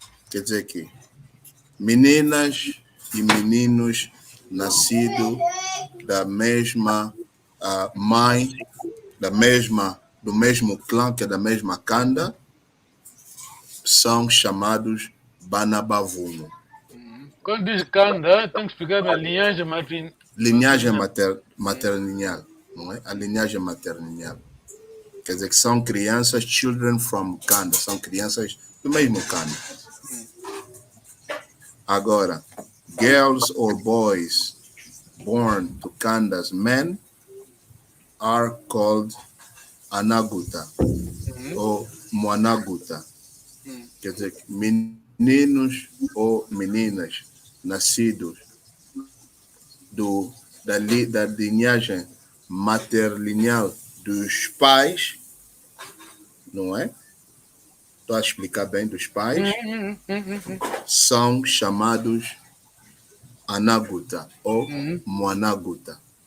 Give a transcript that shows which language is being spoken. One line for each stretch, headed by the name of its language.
Portuguese: Quer dizer que meninas e meninos nascidos da mesma mãe, do mesmo clã, que é da mesma Kanda, são chamados Banabavumu. Quando diz Kanda, tem que explicar a linhagem maternal. Linhagem maternal, não é? A linhagem maternal. Quer dizer que são crianças,
English: children from Kanda,
Portuguese: são crianças do mesmo Kanda. Agora,
English: girls or boys born to Kanda's men are called Anaguta ou Mwanaguta.
Portuguese: Quer dizer, meninos ou meninas nascidos da linhagem matrilineal dos pais, não é? Estou a explicar bem, dos pais, são chamados Anaguta ou Mwanaguta.